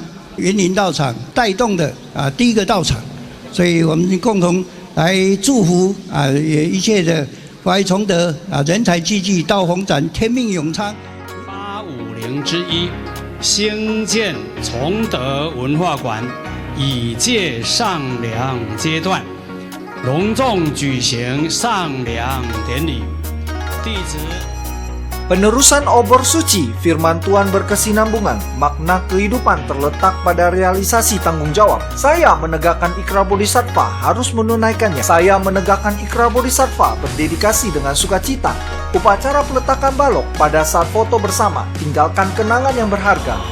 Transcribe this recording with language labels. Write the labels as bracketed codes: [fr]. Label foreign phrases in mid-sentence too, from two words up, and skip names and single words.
[zh] 云林道场带动的第一个道场，所以我们共同来祝福也一切的法益崇德人才济济，道宏展，天命永昌。 850之一，兴建崇德文化馆。已届上梁阶段，隆重举行上梁典礼。弟子 [id] Penerusan obor suci, firman Tuhan berkesinambungan, makna kehidupan terletak pada realisasi tanggung jawab. Saya menegakkan ikrar bodhisattva, harus menunaikannya. Saya menegakkan ikrar bodhisattva, berdedikasi dengan sukacita. Upacara peletakan balok pada saat foto bersama, tinggalkan kenangan yang berharga.